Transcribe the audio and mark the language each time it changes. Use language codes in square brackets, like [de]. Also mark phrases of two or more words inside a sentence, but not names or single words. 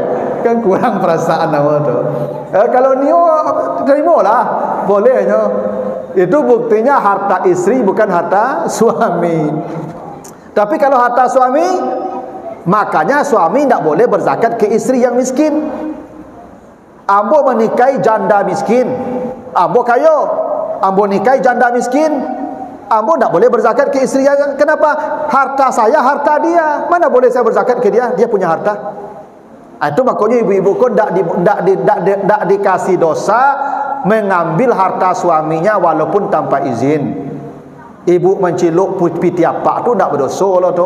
[id] Kan kurang perasaan apa tu. Kalau ni terimalah, bolehnya. Itu buktinya harta istri bukan harta suami. Tapi kalau harta suami, makanya suami tidak boleh berzakat ke istri yang miskin. [min] Ambo menikahi janda miskin, ambo kayo. [id] Ambo nikahi janda miskin, ambo tidak boleh berzakat ke istri yang. Kenapa? Harta saya, harta dia. Mana boleh saya berzakat ke dia? Dia punya harta. Itu makanya ibu-ibu kau tidak dikasih dosa mengambil harta suaminya walaupun tanpa izin. Ibu menciluk piti apa tu tidak berdosa loh tu.